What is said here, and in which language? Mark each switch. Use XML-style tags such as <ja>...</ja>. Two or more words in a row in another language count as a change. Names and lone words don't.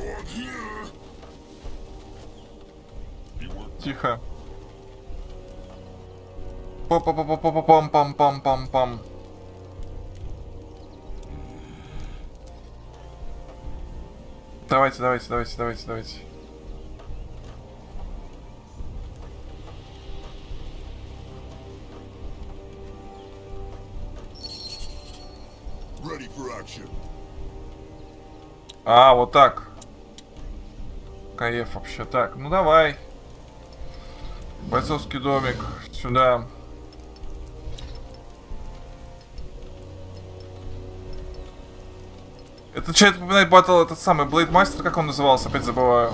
<ru>Тихо. Пам-пам-пам-пам-пам-пам-пам. Давайте.</ru> <en>Ready for action.</en> <ru>А, вот так. Каеф вообще. Так, ну давай. Бойцовский домик. Сюда. Это что-то напоминает батл, этот самый Блейдмастер, как он назывался, опять забываю.</ru>